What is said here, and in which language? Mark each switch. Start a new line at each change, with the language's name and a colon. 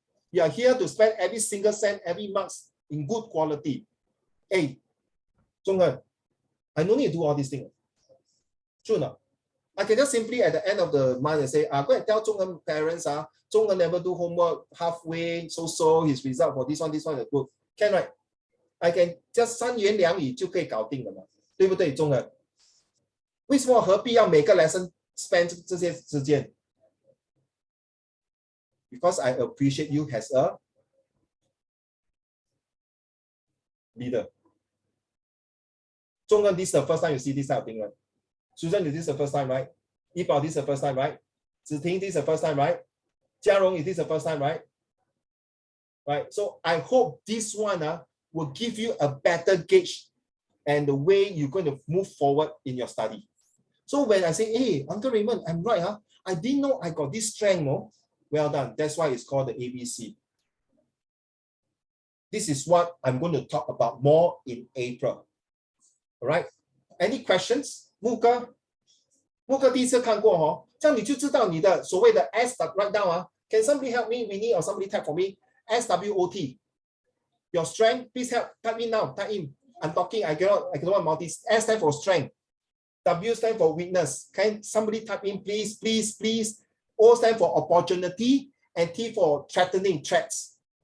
English: You are here to spend every single cent, every marks in good quality. Hey, Zhonghen, I don't need to do all these things. True enough. I can just simply at the end of the month and say, go and tell Zhonghen parents, Zhonghen never do homework halfway, so his result for this one is good. Can right? I can just
Chinese: 3言2语就可以搞定了嘛，对不对，Zhonghen？为什么何必要每个 lesson spend 这些时间
English: ？Because I appreciate you as a leader. Zhonghen, this is the first time you see this type of thing, right? Susan, this is the first time, right? Yibao, this is the first time, right? Ziting, this is the first time, right? Jiarong, this is the first time, right? Right. So I hope this one will give you a better gauge and the way you're going to move forward in your study. So when I say, hey, Uncle Raymond, I'm right, I didn't know I got this strength, no? Well done. That's why it's called the ABC. This is what I'm going to talk about more in April. All right. Any questions?
Chinese: 木哥第一次看过这样你就知道你的所谓的 S
English: write down Can somebody help me? Winnie or somebody type for me. SWOT. Your strength, please help. Type in now. Type in. I'm talking. I cannot multi. S stand for strength. W stand for weakness. Can somebody type in, please, please, please? O stand for opportunity, and T for threatening, threats.